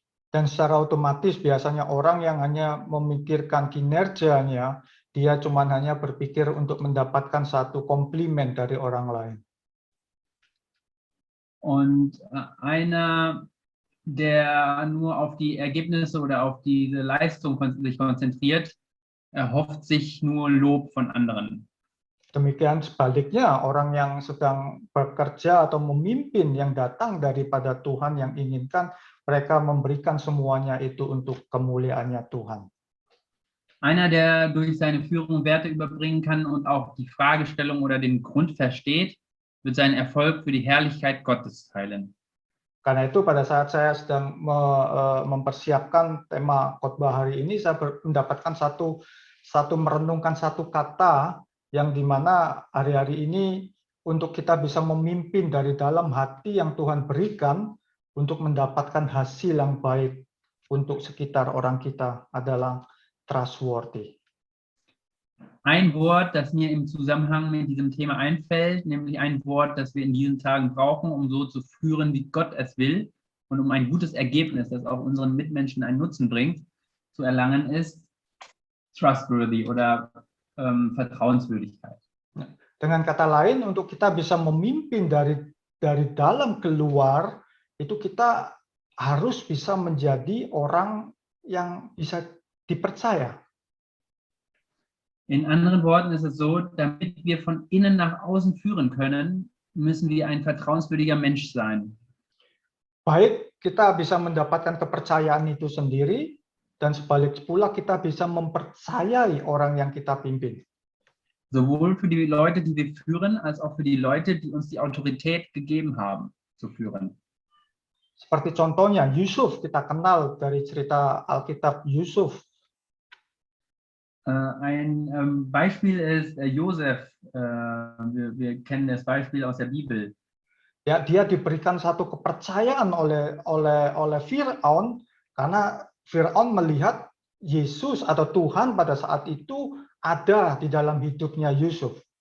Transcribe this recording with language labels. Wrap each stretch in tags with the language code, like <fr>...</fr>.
<id>Dan secara otomatis biasanya orang yang hanya memikirkan kinerjanya, dia cuma hanya berpikir untuk mendapatkan satu komplimen dari orang lain.</id> <de>Und einer, der nur auf die Ergebnisse oder auf diese Leistung sich konzentriert, erhofft sich nur Lob von anderen.</de> <id>Demikian sebaliknya, orang yang sedang bekerja atau memimpin yang datang daripada Tuhan yang inginkan, mereka memberikan semuanya itu untuk kemuliaannya Tuhan.</id> <de>Einer, der durch seine Führung Werte überbringen kann und auch die Fragestellung oder den Grund versteht, wird seinen Erfolg für die Herrlichkeit Gottes teilen.</de> <id>Karena itu pada saat saya sedang mempersiapkan tema khotbah hari ini, saya mendapatkan merenungkan satu kata yang dimana hari-hari ini untuk kita bisa memimpin dari dalam hati yang Tuhan berikan untuk mendapatkan hasil yang baik untuk sekitar orang kita adalah trustworthy.</id> <de>Ein Wort, das mir im Zusammenhang mit diesem Thema einfällt, nämlich ein Wort, das wir in diesen Tagen brauchen, um so zu führen, wie Gott es will und um ein gutes Ergebnis, das auch unseren Mitmenschen einen Nutzen bringt, zu erlangen, ist trustworthy oder Vertrauenswürdigkeit.</de> <id>Dengan kata lain, untuk kita bisa memimpin dari dalam keluar, itu kita harus bisa menjadi orang yang bisa dipercaya.</id> <de>In anderen Worten ist es so, damit wir von innen nach außen führen können, müssen wir ein vertrauenswürdiger Mensch sein.</de> <id>Baik kita bisa mendapatkan kepercayaan itu sendiri, dan sebalik pula kita bisa mempercayai orang yang kita pimpin.</id> <de>Sowohl für die Leute, die wir führen, als auch für die Leute, die uns die Autorität gegeben haben, zu führen.</de> <id>Seperti contohnya Yusuf, kita kenal dari cerita Alkitab Yusuf.</id> <de>Ein Beispiel ist Josef. Wir kennen das Beispiel aus der Bibel.</de> <id>Ya, dia diberikan satu kepercayaan oleh Firaun karena Firaun melihat Yesus atau Tuhan pada saat itu ada di dalam hidupnya Yusuf.</id>